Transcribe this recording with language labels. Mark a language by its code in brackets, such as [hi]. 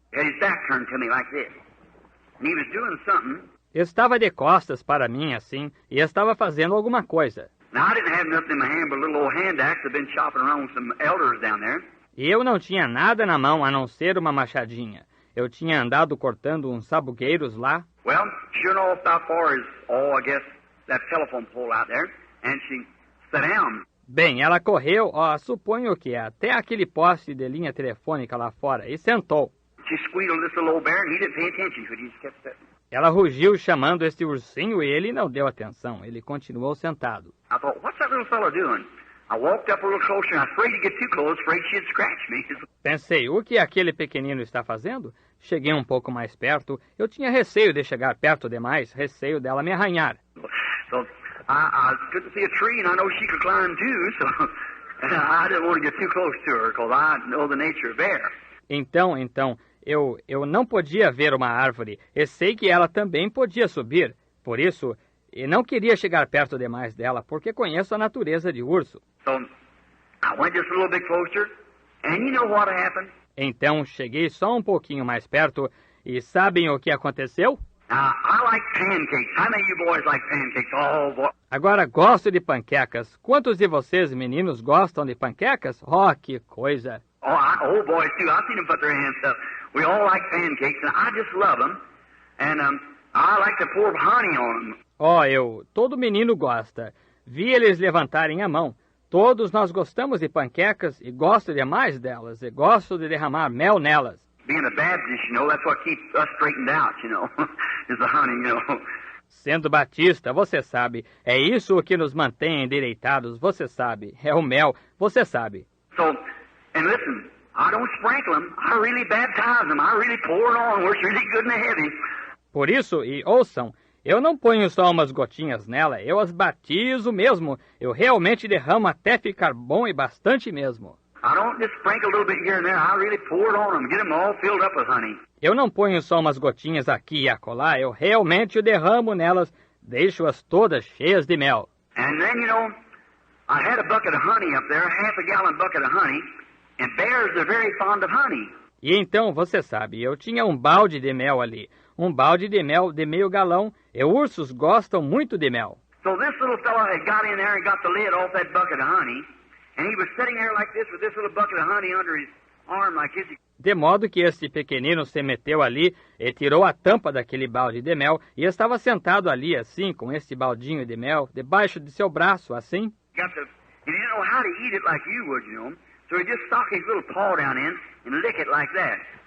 [en] He had his back turned to me like this. And he was doing something. [pt] Estava de costas para mim, assim, e estava fazendo alguma coisa. [en] Now, I didn't have nothing in my hand but a little old hand axe I'd been chopping around with some elders down there. [pt] E eu não tinha nada na mão a não ser uma machadinha. Eu tinha andado cortando uns sabugueiros lá. [en] Well, sure enough, how far is, I guess, that telephone pole out there. And she sat down. [pt] Bem, ela correu, suponho que até aquele poste de linha telefônica lá fora, e sentou. [en] She squealed this little old bear, and he didn't pay attention to it. He just kept sitting. [pt] Ela rugiu chamando este ursinho e ele não deu atenção. Ele continuou sentado. [en] I thought, what's that little fellow doing? I walked up a little closer, and I was afraid to get too close, afraid she'd scratch me. [pt] Pensei, o que aquele pequenino está fazendo? Cheguei um pouco mais perto. Eu tinha receio de chegar perto demais, receio dela me arranhar. [en] So I couldn't see a tree, and I know she could climb too, so I didn't want to get too close to her, because I know the nature of bear. [pt] Então, eu não podia ver uma árvore, e sei que ela também podia subir. Por isso, eu não queria chegar perto demais dela, porque conheço a natureza de urso. [en] So I went just a little bit closer, and you know what happened? [pt] Então, cheguei só um pouquinho mais perto, e sabem o que aconteceu? [en] Now, I like pancakes. How many of you boys like pancakes? Oh, boy. [pt] Agora, gosto de panquecas. Quantos de vocês, meninos, gostam de panquecas? Oh, que coisa! [en] Oh, boys, too. I've seen them put their hands up. We all like pancakes, and I just love them. And I like to pour honey on them. [pt] Todo menino gosta. Vi eles levantarem a mão. Todos nós gostamos de panquecas e gosto demais delas. E gosto de derramar mel nelas. [en] Being a Baptist, you know, that's what keeps us straightened out, you know, is the honey, you know. [pt] Sendo batista, você sabe, é isso o que nos mantém endireitados, você sabe. É o mel, você sabe. [en] So, and listen, I don't sprinkle them. I really baptize them. I really pour it on where it's really good and heavy. [pt] Por isso, e ouçam, eu não ponho só umas gotinhas nela, eu as batizo mesmo. Eu realmente derramo até ficar bom e bastante mesmo. [en] I don't just sprinkle a little bit here and there. I really pour it on them, get them all filled up with honey. [pt] Eu não ponho só umas gotinhas aqui e acolá, eu realmente derramo nelas, deixo-as todas cheias de mel. [en] And then, you know, I had a bucket of honey up there, half a gallon bucket of honey, and bears are very fond of honey. [pt] E então, você sabe, eu tinha um balde de mel ali, um balde de mel de meio galão, e ursos gostam muito de mel. [en] So this little fellow had got in there and got the lid off that bucket of honey, and he was sitting there like this with this little bucket of honey under his arm like this. [pt] De modo que este pequenino se meteu ali e tirou a tampa daquele balde de mel e estava sentado ali assim, com este baldinho de mel, debaixo de seu braço, assim. [en] He didn't know how to eat it like you would, you know. So he just stuck his little paw down in and lick it like that.